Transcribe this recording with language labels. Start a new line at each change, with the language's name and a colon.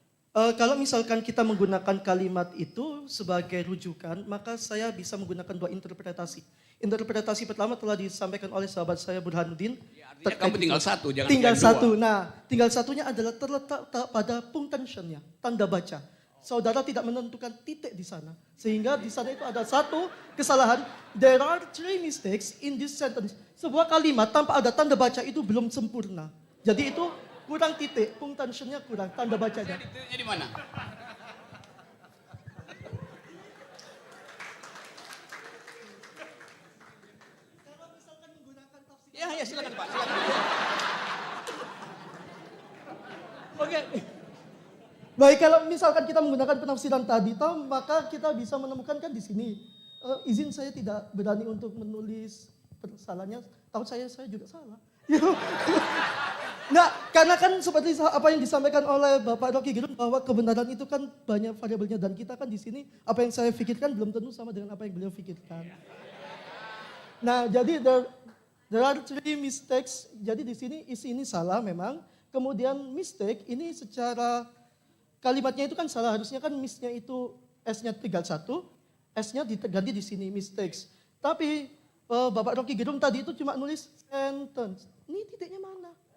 Indonesian: Kalau misalkan kita menggunakan kalimat itu sebagai rujukan, maka saya bisa menggunakan 2 interpretasi. Interpretasi pertama telah disampaikan oleh sahabat saya Burhanuddin. Ya, artinya kamu tinggal satu, jangan tinggal yang 2. satu. Nah, tinggal satunya adalah terletak pada punctuationnya, tanda baca. Saudara tidak menentukan titik di sana. Sehingga di sana itu ada satu kesalahan.
English: There are 3 mistakes in this sentence.
Indonesian: Sebuah kalimat tanpa ada tanda baca itu belum sempurna. Jadi itu kurang titik, punctuationnya kurang, tanda bacanya. Titiknya di mana? Ya silakan Pak, silakan. Oke. Baik, kalau misalkan kita menggunakan penafsiran tadi, maka kita bisa menemukan kan di sini. Izin saya tidak berani untuk menulis kesalahannya. Tahu saya juga salah. Nah, karena kan seperti apa yang disampaikan oleh Bapak Rocky Gerung bahwa kebenaran itu kan banyak variabelnya dan kita kan di sini apa yang saya pikirkan belum tentu sama dengan apa yang beliau pikirkan. Nah, jadi
English: there are three mistakes.
Indonesian: Jadi di sini isi ini salah memang. Kemudian mistake ini secara kalimatnya itu kan salah. Harusnya kan misnya itu S-nya tinggal satu, S-nya diganti di sini mistakes. Tapi Bapak Rocky Gerung tadi itu cuma nulis sentence. Ini titiknya mana?